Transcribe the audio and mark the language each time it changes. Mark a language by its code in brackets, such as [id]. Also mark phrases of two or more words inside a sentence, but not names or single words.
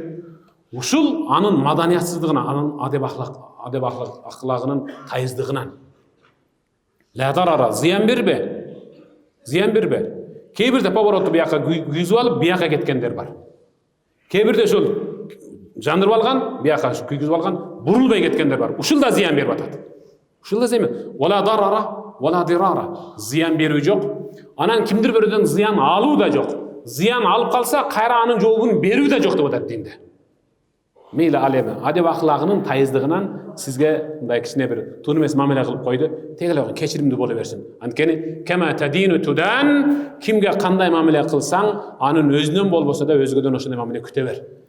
[ky] Ушул анын маданиятсыздыгынан, анын адеп аклагынын тайыздыгынан. [ar] لا ضرر, [ky] зыян бербе. Зыян бербе. Кээ бирде поворотты бияка күйгүзүп алып, бияка кеткендер бар. Кээ бирде ошол жандырып алган, бияка күйгүзүп алган, бурулбай кеткендер бар. Ушул да зыян берип атат. Ушул да зыян. [ar] ولا ضرر ولا ضرار. [ky] Зыян берүү жок. Анан кимдир бирөөдөн зыян алуу да жок. Зыян алып калса, кайра анын жообун берүү да жок деп атат динде. Мейли ал эми адеп аклагынын тайыздыгынан сизге мындай кичине бир тун эмес мамиле кылып койду. Тегеле кечиримдүү боло берсин. Анткени [ar] كما تدين تدان, [ky] кимге кандай мамиле кылсаң, анын өзүнөн болбосо да өзгөдөн ошондой мамиле күтө бер.